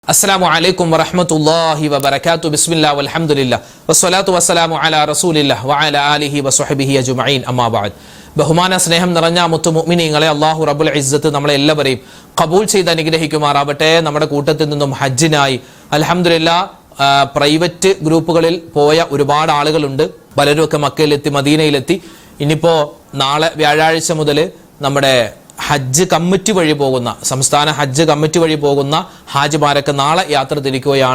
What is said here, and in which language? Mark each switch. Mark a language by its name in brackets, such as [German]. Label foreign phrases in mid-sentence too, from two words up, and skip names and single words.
[Arabic] السلام عليكم ورحمة الله وبركاته بسم الله والحمد لله والصلاة والسلام على رسول الله وعلى آله وصحبه أجمعين أما بعد [Malayalam] ബഹുമാന സ്നേഹം നിറഞ്ഞ മുത്തു മുഅ്മിനീങ്ങളെ അല്ലാഹു റബ്ബുൽ ഇസ്സത്ത് നമ്മളെ എല്ലാവരെയും ഖബൂൽ ചെയ്ത് അനുഗ്രഹിക്കുമാറാവട്ടെ. നമ്മുടെ കൂട്ടത്തിൽ നിന്നും ഹജ്ജിനായി അൽഹംദുലില്ലാഹ് [English] private groups [Malayalam] പോയ ഒരുപാട് ആളുകളുണ്ട്. പലരും ഒക്കെ മക്കയിലെത്തി, മദീനയിലെത്തി. ഇനിയിപ്പോ നാളെ വ്യാഴാഴ്ച മുതൽ നമ്മുടെ ഹജ്ജ് കമ്മിറ്റി വഴി പോകുന്ന, സംസ്ഥാന ഹജ്ജ് കമ്മിറ്റി വഴി പോകുന്ന ഹാജിമാരൊക്കെ നാളെ യാത്ര തിരിക്കുകയാണ്.